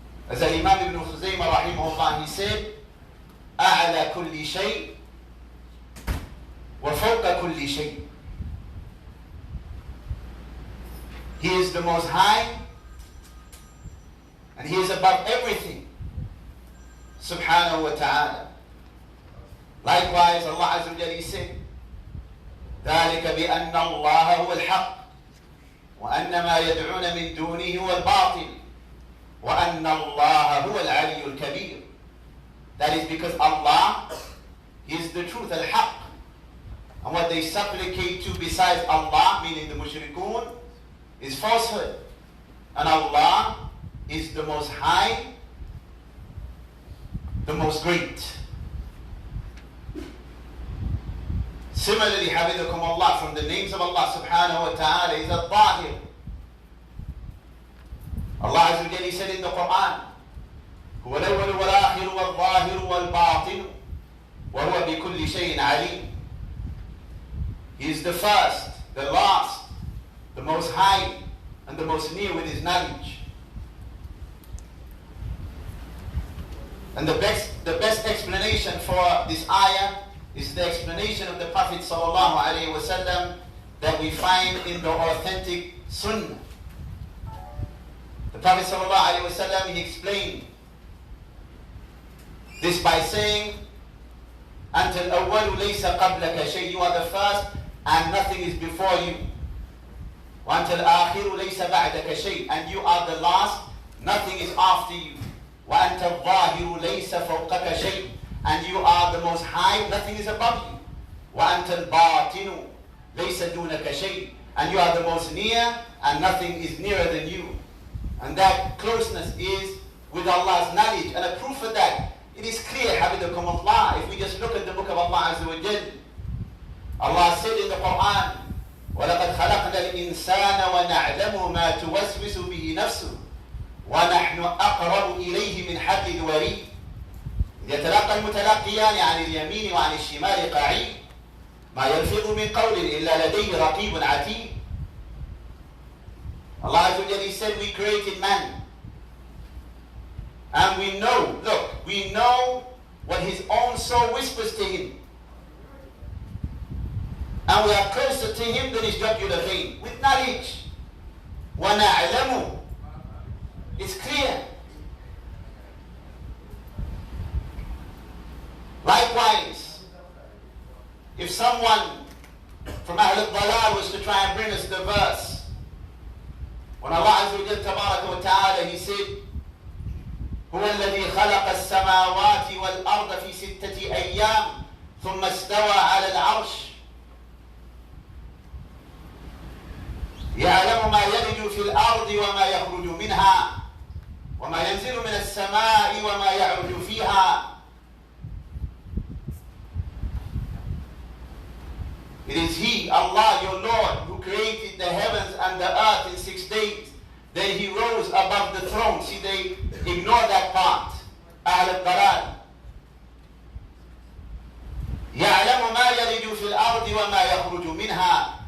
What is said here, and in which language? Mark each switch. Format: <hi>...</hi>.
<en>As Imām ibn Khuzaymah rahimahullah, he said,</en> <ar>أَعْلَى كُلِّ شَيْءٍ وَفَوْقَ كُلِّ شَيْءٍ.</ar> <en>He is the Most High and He is above everything, subhanahu wa ta'ala. Likewise, Allah Azza wa Jalla, He said,</en> <ar>ذلك بأن الله هو الحق وأن ما يدعون من دونه هو الباطل وأن الله هو العلي الكبير.</ar> <en>That is because Allah is the truth, al-haq. And what they supplicate to besides Allah, meaning the mushrikun, is falsehood. And Allah is the Most High, the Most Great. Similarly, Habidakum Allah, from the names of Allah subhanahu wa ta'ala is Al-Tahir, Allah Azza wa Jalla said in the Quran,</en> <ar>هو الأول والآخر والظاهر والباطن وهو بكل شيء عليم.</ar> <en>He is the first, the last, the most high, and the most near with his knowledge. And the best explanation for this ayah is the explanation of the Prophet ﷺ that we find in the authentic Sunnah. The Prophet ﷺ, he explained this by saying,</en> <ar>أنت الأول ليس قبلك شيء.</ar> <en>You are the first and nothing is before you.</en> <ar>وأنت الآخر ليس بعدك شيء.</ar> <en>And you are the last, nothing is after you.</en> <ar>وأنت الظاهر ليس فوقك شيء.</ar> <en>And you are the most high, nothing is above you.</en> <ar>وأنت الباطن ليس دونك شيء.</ar> <en>And you are the most near and nothing is nearer than you. And that closeness is with Allah's knowledge. And a proof of that, it is clear, Habidakum Allah, if we just look at the book of Allah Azza wa Jal. Allah said in the Quran,</en> <ar>وَلَقَدْ خَلَقْنَا الْإِنسَانَ وَنَعْلَمُ مَا تُوَسْوِسُ بِهِ نَفْسُهُ وَنَحْنُ أَقْرَبُ إِلَيْهِ مِنْ حَبْلِ الْوَرِيدِ يتلقى المتلقيان عن اليمين وعن الشمال قعيد ما يلفظ من قول إلا لديه رقيب عتيد.</ar> <en>Allah Azza wa Jal said, we created man. And we know, look, we know what his own soul whispers to him. And we are closer to him than his jugular vein, with knowledge. وَنَعْلَمُ. It's clear. Likewise, if someone from Ahl al-Dalal was to try and bring us the verse, when Allah Azza wa Jal Tabaraka wa Ta'ala, he said,</en> <ar>هو الذي خلق السماوات والأرض في 6 أيام ثم استوى على العرش يعلم ما يلج في الأرض وما يخرج منها وما ينزل من السماء وما يعرج فيها.</ar> <en>It is He, Allah, your Lord, who created the heavens and the earth in 6 days. Then He rose above the throne. See, they ignore that part. Ahl al-Dalal.</en> <ar>يَعْلَمُ مَا يَلِجُ فِي الْأَرْضِ وَمَا يَخْرُجُ مِنْهَا.</ar>